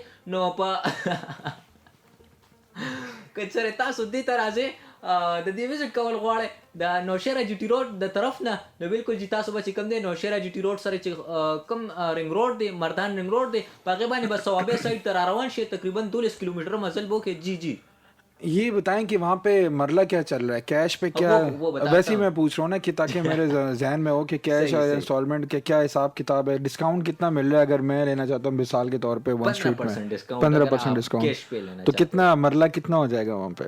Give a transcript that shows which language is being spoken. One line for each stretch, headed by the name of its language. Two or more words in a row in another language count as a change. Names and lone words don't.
Pashto: نو په که چېرې تاسو دې ته راځئ د دې وزټ کول غواړئ د نوشهره جي ټي روډ د طرف نه، نو بالکل جی تاسو به چې کوم دی نوشهره جي ټي روډ سره چې کوم رنګ روډ دی، مردان رنګ روډ دی، په هغې باندې به صوابۍ سایډ ته را روان شئ، تقریبا 12 کلومیټر مزل به وکړئ. جی
Urdu: یہ بتائیں کہ وہاں پے مرلہ کیا چل رہا ہے، کیش پے کیا، ویسے ہی میں پوچھ رہا ہوں نا کہ تاکہ میرے ذہن میں ہو کہ کیش اور انسٹالمنٹ کے کیا حساب کتاب ہے، ڈسکاؤنٹ کتنا مل رہا ہے اگر میں لینا چاہتا ہوں مثال کے طور پے ون اسٹریٹ میں 15% ڈسکاؤنٹ، تو کتنا مرلہ کتنا ہو جائے گا وہاں پے?